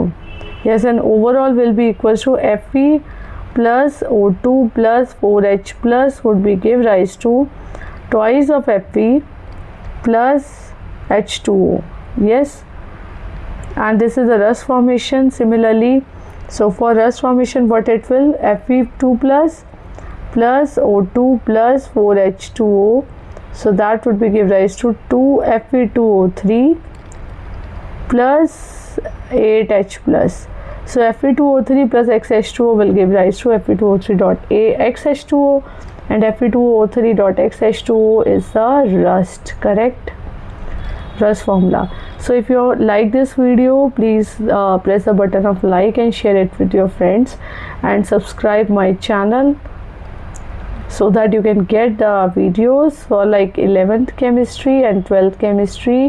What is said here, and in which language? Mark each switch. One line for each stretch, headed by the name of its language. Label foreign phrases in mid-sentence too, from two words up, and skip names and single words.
English: Yes, and overall will be equals to Fe plus O2 plus 4H plus would be give rise to twice of Fe plus H2O. Yes, and this is the rust formation. Similarly, so for rust formation, what it will, Fe2 plus O2 plus 4H2O, so that would be give rise to 2Fe2O3 plus 8H plus. So Fe2O3 plus XH2O will give rise to Fe2O3 dot XH2O, and Fe2O3 dot XH2O is the rust, correct? Rust formula. So if you like this video, please press the button of like and share it with your friends, and subscribe my channel so that you can get the videos for like 11th chemistry and 12th chemistry.